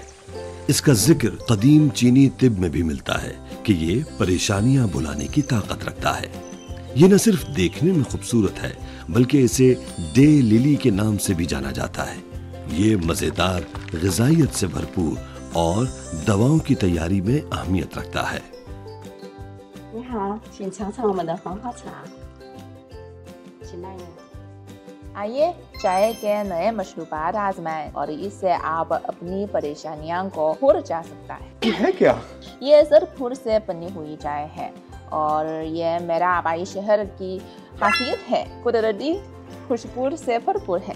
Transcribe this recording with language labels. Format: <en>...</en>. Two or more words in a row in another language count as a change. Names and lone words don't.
<ur>اس کا ذکر قدیم چینی طب میں بھی ملتا ہے کہ یہ پریشانیاں بھلانے کی طاقت رکھتا ہے. یہ نہ صرف دیکھنے میں خوبصورت ہے بلکہ اسے</ur> <en>day lily</en> <ur>کے نام سے بھی جانا جاتا ہے. یہ مزیدار، غذائیت سے بھرپور اور دواؤں کی تیاری میں اہمیت رکھتا ہے.</ur> <zh>你好，请尝尝我们的黄花茶。请慢用。</zh> <ur>آئیے چائے کے نئے مشروبات آزمائیں اور اس سے آپ اپنی پریشانیوں کو بھول جا سکتا ہے. یہ ہے کیا? یہ زرد پھول سے بنی ہوئی چائے ہے اور یہ میرا آبائی شہر کی خاصیت ہے. قدرتی خوشبو سے بھرپور ہے.</ur>